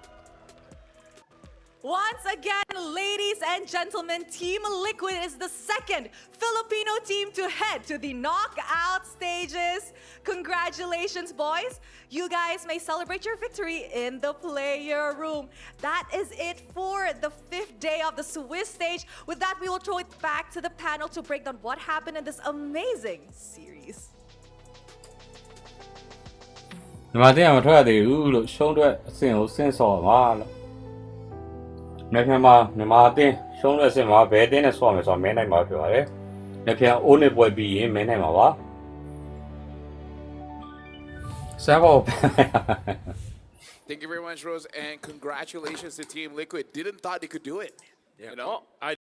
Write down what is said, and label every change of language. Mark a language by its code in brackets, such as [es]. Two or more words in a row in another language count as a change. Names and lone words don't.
[en] Once again, ladies and gentlemen, Team Liquid is the second Filipino team to head to the knockout stages. Congratulations, boys. You guys may celebrate your victory in the player room. That is it for the 5th day of the Swiss stage. With that, we will throw it back to the panel to break down what happened in this amazing series. [my] ဒီမှာတင်မထွက်ရသေးဘူးလို့ရှုံးအတွက်အဆင့်ကိုဆင့်ဆော်ပါလို့နေ့ပြန်မှာမြန်မာအတင်းရှုံးတဲ့အဆင့်မှာဘယ်အတင်းနဲ့ဆော်မယ်ဆိုတော့မင်းနိုင်မှာဖြစ်ပါတယ်နေ့ပြန်အိုးနဲ့ပွဲပြီးရင်မင်းနိုင်မှာပါစမ်းဖို့ [en] Thank you very much, Rose, and congratulations to Team Liquid. Didn't thought they could do it. You know?